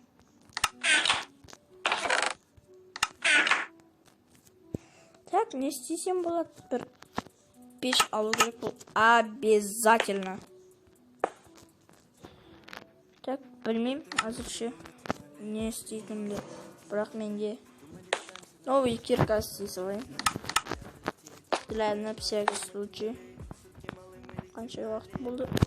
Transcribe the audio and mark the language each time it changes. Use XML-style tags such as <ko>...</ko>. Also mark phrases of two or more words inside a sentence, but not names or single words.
<kk>Так, не істесем болады? Бір пеш алу керек бұл. Обязательно. Так, білмеймін әзірше не істейтінімді. Бірақ менде</kk> <ru>новый кирка</ru> <kk>істей салайын.</kk> <ru>Для на всякий случай.</ru> <kk>Қанша уақыт болды?</kk>